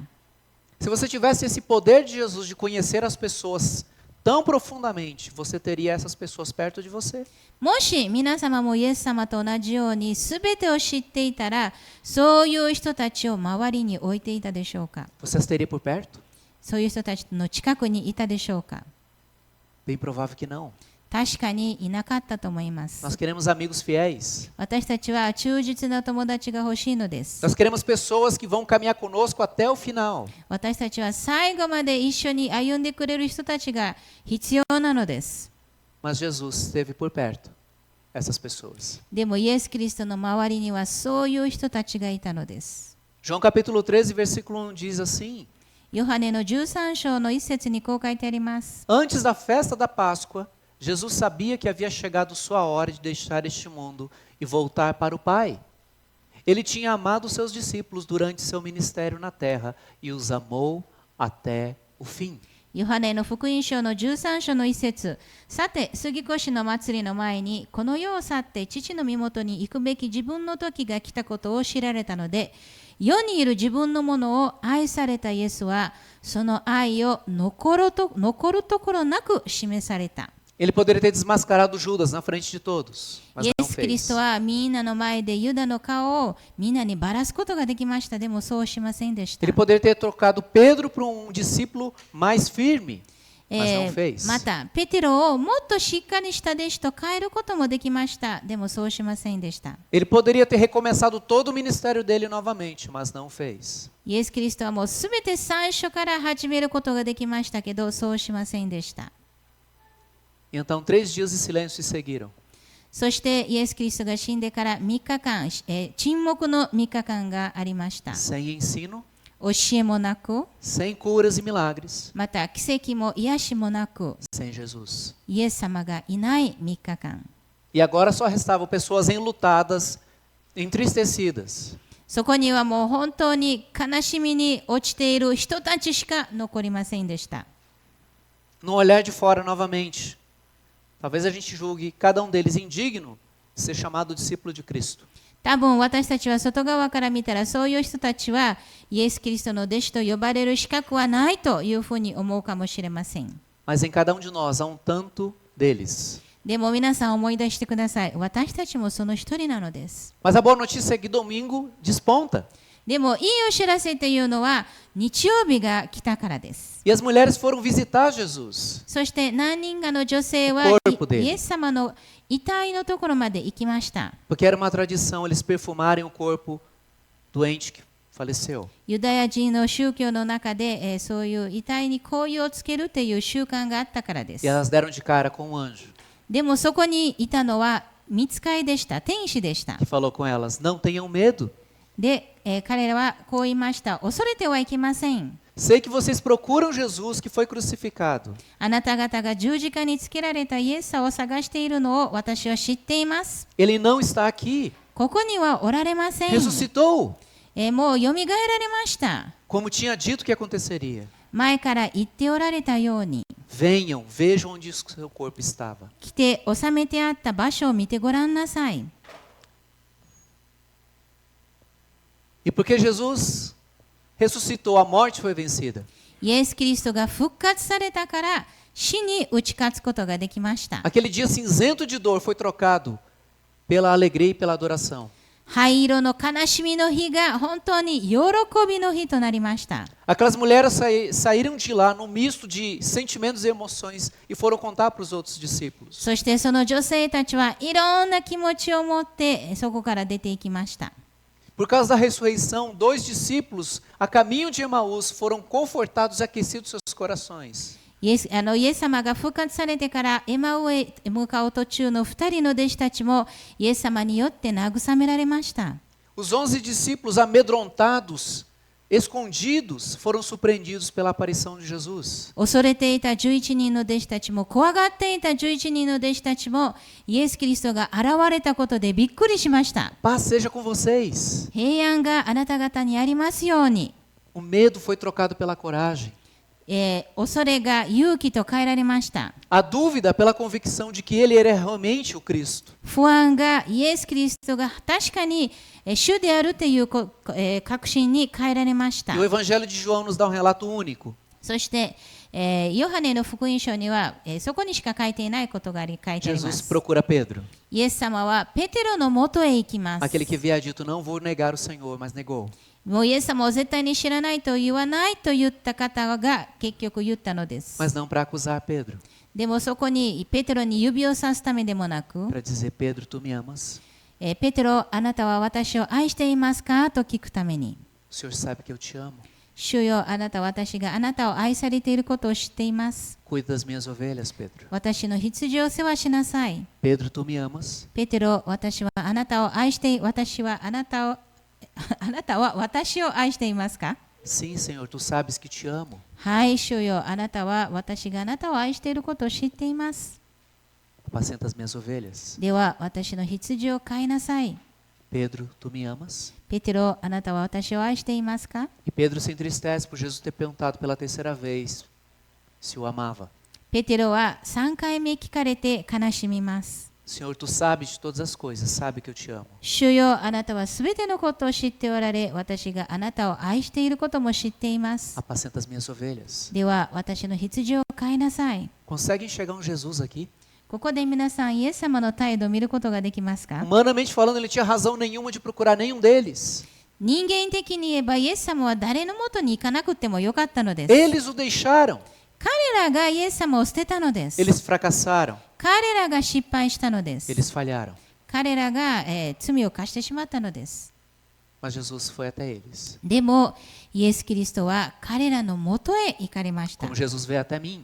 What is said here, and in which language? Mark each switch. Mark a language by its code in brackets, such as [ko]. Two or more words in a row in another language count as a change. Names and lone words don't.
[pt] Se você tivesse esse poder de Jesus de conhecer as pessoas tão profundamente, você teria essas pessoas perto de você. [ja] もし皆様もイエス様と同じように全てを知っていたら、そういう人たちを周りに置いていたでしょうか。 [pt] Você as teria por perto? [ja] そういう人たちの近くにいたでしょうか。 [pt] Bem provável que não. [ja] 確かにいなかったと思います。 [pt] Nós queremos amigos fiéis. [ja] 私たちは忠実な友達が欲しいのです。 [pt] Nós queremos pessoas que vão caminhar conosco até o final. [ja] 私たちは最後まで一緒に歩んでくれる人たちが必要なのです。 [pt] Mas Jesus esteve por perto essas pessoas. [ja] でもイエス・キリストの周りにはそういう人たちがいたのです。 [pt] João capítulo 13, versículo 1 diz assim: [ja] ヨハネの13章の一節にこう書いてあります。 [pt] Antes da festa da Páscoa, Jesus sabia que havia chegado sua hora de deixar este mundo e voltar para o Pai. Ele tinha amado seus discípulos durante seu ministério na terra e os amou até o fim. [ja] ヨハネの福音書の13章の一節。さて、杉越の祭りの前に、この世を去って父の身元に行くべき自分の時が来たことを知られたので、世にいる自分のものを愛されたイエスは、その愛を残るところなく示された。 [pt] Ele poderia ter desmascarado Judas na frente de todos, mas [ja] イエ [pt] não [ja] ス・キリ [pt] fez. [ja] ストはみんなの前でユダの顔をみんなにばらすことができました。でもそうしませんでした。 [pt] Ele poderia ter trocado Pedro por um discípulo mais firme, mas não fez. [ja] また、ペテロをもっとしっかりした弟子と変えることもできました。でもそうしませんでした。 [pt] Ele poderia ter recomeçado todo o ministério dele novamente, mas não fez. [ja] イエス・キリストはもうすべて最初から始めることができましたけど、そうしませんでした。 [pt] E então 3 dias de silêncio se seguiram. [ja] そしてイエス・キリストが死んでから3日間、沈黙の3日間がありました。 [pt] Sem ensino, [ja] 教えもなく、 [pt] sem curas e milagres, [ja] また奇跡も癒しもなく、 [pt] sem Jesus. [ja] イエス様がいない3日間。 [pt] E agora só restavam pessoas enlutadas, entristecidas. [ja] そこにはもう本当に悲しみに落ちている人たちしか残りませんでした。 [pt] No olhar de fora novamente, talvez a gente julgue cada um deles indigno de ser chamado discípulo de Cristo. [ja] 多分私たちは外側から見たらそういう人たちはイエス・キリストの弟子と呼ばれる資格はないというふうに思うかもしれません。 [pt] Mas em cada um de nós há um tanto deles. [ja] でも皆さん思い出してください。私たちもその一人なのです。 [pt] Mas a boa notícia é que domingo desponta. [ja] でもいいお知らせというのは日曜日が来たからです。 [pt] E as mulheres foram visitar Jesus. [ja] そして何人かの女性は [pt] corpo dele. [ja] イエス様の遺体のところまで行きました。 [pt] Porque era uma tradição eles perfumarem o corpo doente que faleceu. [ja] ユダヤ人の宗教の中で、そういう遺体に香油をつけるという習慣があったからです。 [pt] E elas deram de cara com um anjo [ja] でもそこにいたのは御使いでした。天使でした。 [pt] que falou com elas: Não tenham medo. [ja] で、彼らはこう言いました。恐れてはいけません。 [pt] Sei que vocês procuram Jesus que foi crucificado. [ja] あなた方が十字架につけられたイエスを探しているのを私は知っています。 [pt] Ele não está aqui. [ja] ここにはおられません。 [pt] Ressuscitou, [ja] もうよみがえられました。 [pt] como tinha dito que aconteceria. [ja] 前から言っておられたように。 [pt] Venham, vejam onde o seu corpo estava. [ja] 来て収めてあった場所を見てごらんなさい。 [pt] E porque Jesus ressuscitou, a morte foi vencida. [ja] イエス・キリストが復活されたから死に打ち勝つことができました。 [pt] Aquele dia cinzento de dor foi trocado pela alegria e pela adoração. [ja] 灰色の悲しみの日が本当に喜びの日となりました。 [pt] Aquelas mulheres saíram de lá num misto de sentimentos e emoções e foram contar para os outros discípulos. [ja] そしてその女性たちはいろんな気持ちを持ってそこから出ていきました。 [pt] Por causa da ressurreição, 2 discípulos a caminho de Emaús foram confortados e aquecidos seus corações. [ja] イエス様が復活されてからエマウへ向かう途中の2人の弟子たちもイエス様によって慰められました。 [pt] Os 11 discípulos amedrontados, escondidos, foram surpreendidos pela aparição de Jesus. [ja] 恐れていた11人の弟子たちも怖がっていた11人の弟子たちもイエス・キリストが現れたことでびっくりしました。 [pt] Paz seja com vocês. [ja] 平安があなた方にありますように。 [pt] O medo foi trocado pela coragem. [ja] 恐れが勇気と変えられました。 [pt] A dúvida pela convicção de que ele era realmente o Cristo. [ja] 不安がイエス・キリストが確かに主であるという確信に変えられました。 [pt] E o Evangelho de João nos dá um relato único. [ja] そして、ヨハネの福音書には、そこにしか書いていないことが書いてありま Jesus す。 [pt] procura Pedro. [ja] イエス様はペテロのもとへ行きます。 [pt] Aquele que havia dito, não vou negar o Senhor, mas negou. [ja] もうイエス様を絶対に知らないと言わないと言った方が結局言ったのです。 [pt] Mas não para acusar Pedro. [ja] でもそこにペテロに指をさすためでもなく、 [pt] Para dizer, Pedro, tu me amas. [ja] ペテロ、あなたは私を愛していますかと聞くために、 [pt] O Senhor sabe que eu te amo. [ja] 主よ、あなたは私があなたを愛されていることを知っています。 [pt] Cuida das minhas ovelhas, Pedro. [ja] 私の羊を世話しなさい。 [pt] Pedro, tu me amas. [ja] ペテロ、私はあなたを愛してあなたは私を愛していますか？ [pt] Sim, Senhor, tu sabes que te amo. [ja] はい、主よ、あなたは私があなたを愛していることを知っています。 [pt] Apacenta as minhas ovelhas. [ja] では、私の羊を飼いなさい。 [pt] Pedro, tu me amas. [ja] ペテロ、あなたは私を愛していますか？ [pt] E Pedro se entristece por Jesus ter perguntado pela terceira vez se o amava. [ja] ペテロは3回目聞かれて悲しみます。 [pt] Senhor, tu sabes de todas as coisas, sabe que eu te amo. [ja] 主よ、あなたはすべてのことを知っておられ、私があなたを愛していることも知っています。 [pt] Apacenta as minhas ovelhas. [ja] では、私の羊を飼いなさい。 [pt] Consegue enxergar um Jesus aqui? [ja] ここで皆さん、イエス様の態度を見ることができますか？ [pt] Humanamente falando, ele tinha razão nenhuma de procurar nenhum deles. [ja] 人間的に言えば、イエス様は誰のもとに行かなくてもよかったのです。 [pt] Eles o deixaram. [ja] 彼らがイエス様を捨てたのです。 [pt] Eles fracassaram. [ja] 彼らが失敗したのです。 [pt] Eles falharam. [ja] 彼らが、罪を犯してしまったのです。 [pt] Mas Jesus foi até eles. [ja] でも、イエス・キリストは彼らのもとへ行かれました。 [pt] Como Jesus veio até mim.